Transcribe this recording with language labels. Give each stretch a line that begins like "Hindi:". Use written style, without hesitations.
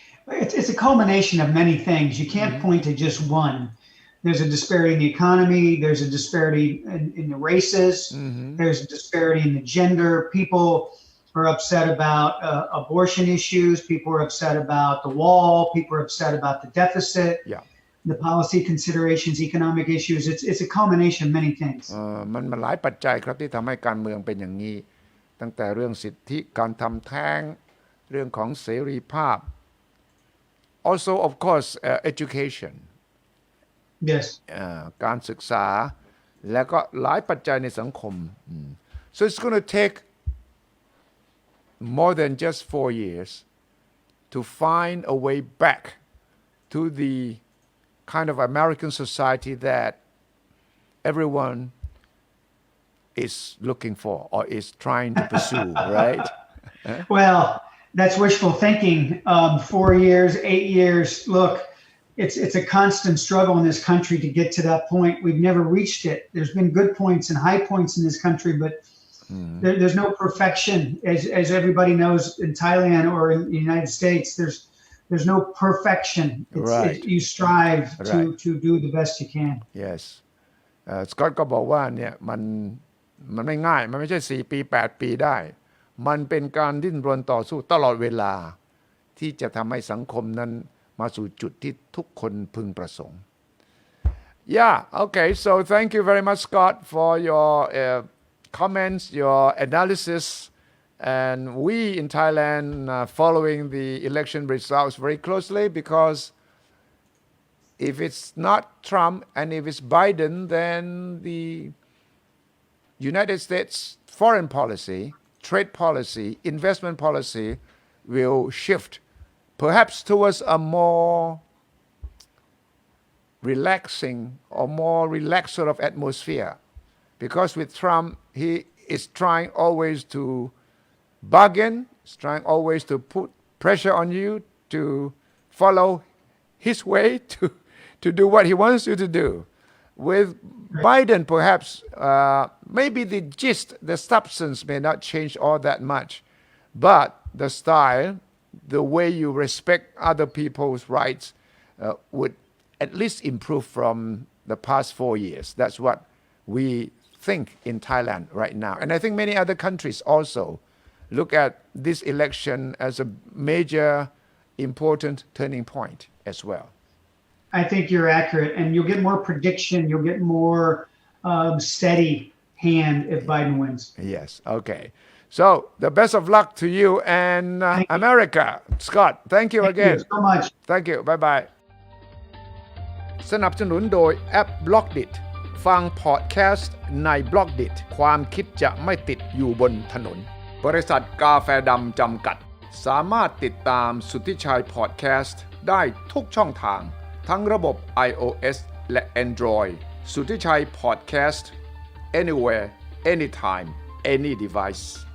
English: It's a culmination of many things. You can't point to just one. There's a disparity in the economy. There's a disparity in the races. There's a disparity in the gender. People are upset about abortion issues. People are upset about the wall. People are upset about the deficit. The policy considerations, economic issues. It's a culmination of many things.
Thai: มันหลายปัจจัยครับที่ทำให้การเมืองเป็นอย่างนี้ตั้งแต่เรื่องสิทธิการทำแท้งเรื่องของเสรีภาพ
English: also of course education Yes.
Thai: การศึกษาและก็หลายปัจจัยในสังคม
English: so it's going to take more than just 4 years to find a way back to the kind of American society that everyone is looking for or is trying to pursue, right? Well, that's wishful thinking. 4 years, 8 years. Look, it's a constant struggle in this country to get to that point. We've never reached it. There's been good points and high points in this country, but there's no perfection. As everybody knows in Thailand or in the United States, there's no perfection. You strive to do the best you can. Yes.
Thai: สกอตก็บอกว่าเนี่ยมันไม่ง่ายมันไม่ใช่4 ปี 8 ปีได้มันเป็นการดิ้นรนต่อสู้ตลอดเวลาที่จะทำให้สังคมนั้นมาสู่จุดที่ทุกคนพึงประสงค์
English: Yeah, okay, so thank you very much, Scott, for your comments, your analysis, and we in Thailand following the election results very closely because if it's not Trump and if it's Biden, then the United States foreign policy, trade policy, investment policy will shift perhaps towards a more relaxing or more relaxed sort of atmosphere. Because with Trump, he is trying always to bargain, is trying always to put pressure on you to follow his way, to do what he wants you to do. With Biden, perhaps, maybe the gist, the substance may not change all that much, but the style, the way you respect other people's rights would at least improve from the past 4 years. That's what we think in Thailand right now. And I think many other countries also look at this election as a major, important turning point as well. I think you're accurate, and you'll get more prediction. You'll get more steady hand if Biden wins. Yes, okay. So the best of luck to you and America. Scott, thank you again. Thank you so much. Thank you. Bye-bye.
Thai: สนับสนุนโดยแอป Blockdit ฟังพอดแคสต์ใน Blockdit ความคิดจะไม่ติดอยู่บนถนน บริษัทกาแฟดำจำกัด สามารถติดตามสุทธิชัยพอดแคสต์ได้ทุกช่องทาง ทั้งระบบ iOS และ Android สุทธิชัยพอดแคสต์
English: anywhere anytime any device